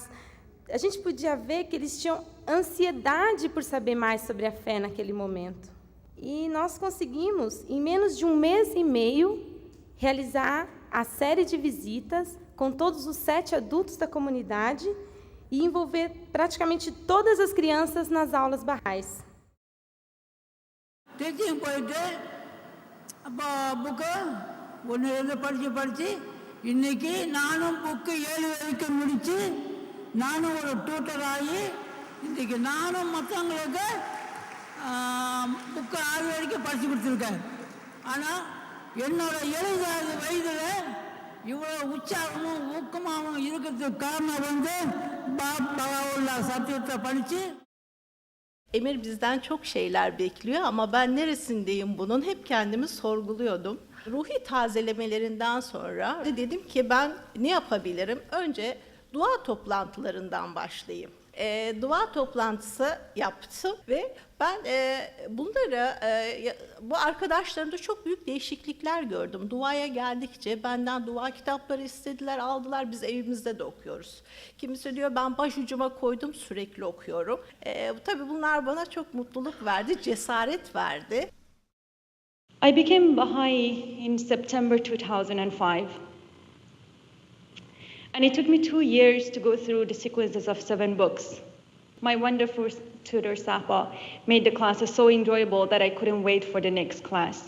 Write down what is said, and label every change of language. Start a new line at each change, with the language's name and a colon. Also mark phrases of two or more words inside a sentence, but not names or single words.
Portuguese: A gente podia ver que eles tinham ansiedade por saber mais sobre a fé naquele momento. E nós conseguimos, em menos de 1 mês e meio, realizar a série de visitas com todos os 7 adultos da comunidade e envolver praticamente todas as crianças nas aulas baha'is.
Tamil: இன்னைக்கு நானும் புக்கு 7 வரைக்கும் முடிச்சு நானும் ஒரு டியூட்டர் ஆகி இன்னைக்கு நானும் மற்றவங்களுக்கு புக்கு 6 வரைக்கும் படிச்சு கொடுத்துருக்கேன். ஆனால் என்னோட 70 வயதில் இவ்வளோ உற்சாகமும் ஊக்கமாகவும் இருக்கிறதுக்கு காரணம் வந்து பாபாவுல்லா சத்தியத்தை படித்து.
Turkish: Emir bizden çok şeyler bekliyor ama ben neresindeyim bunun hep kendimi sorguluyordum. Ruhi tazelemelerinden sonra dedim ki ben ne yapabilirim? Önce dua toplantılarından başlayayım. Dua toplantısı yaptım ve ben bu arkadaşlarımda çok büyük değişiklikler gördüm. Duaya geldikçe benden dua kitapları istediler, aldılar. Biz evimizde de okuyoruz. Kimisi diyor ben başucuma koydum, sürekli okuyorum. Tabii bunlar bana çok mutluluk verdi, cesaret verdi.
English: I became Baha'i in September 2005. And it took me 2 years to go through the sequences of 7 books. My wonderful tutor, Sapa, made the classes so enjoyable that I couldn't wait for the next class.